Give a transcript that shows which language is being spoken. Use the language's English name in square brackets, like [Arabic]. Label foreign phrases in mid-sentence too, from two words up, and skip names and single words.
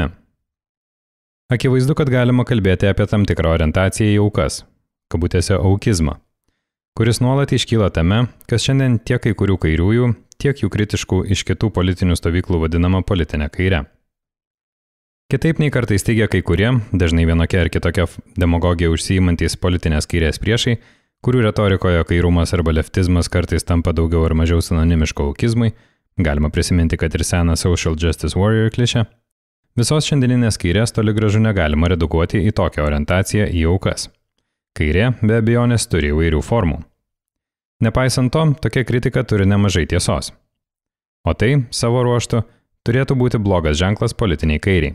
[Lithuanian] Akivaizdu, kad galima kalbėti apie tam tikrą orientaciją į aukas, kabutėse aukizmą, kuris nuolat iškyla tame, kas šiandien tiek kai kurių kairiųjų, tiek jų kritiškų iš kitų politinių stovyklų vadinama politinė kaire. Kitaip nei kartais teigia kai kurie, dažnai vienokia ar kitokia demagogija užsiimantys politinės kairės priešai, kurių retorikoje kairumas arba leftizmas kartais tampa daugiau ar mažiau sinonimiško aukizmui, galima prisiminti, kad ir seną [English] social justice warrior [Lithuanian] klišę, visos šiandieninės kairės toli gražu negalima redukuoti į tokią orientaciją į aukas. Kairė be abejonės turi įvairių formų. Nepaisant to, tokia kritika turi nemažai tiesos. O tai, savo ruožtu, turėtų būti blogas ženklas politiniai kairiai.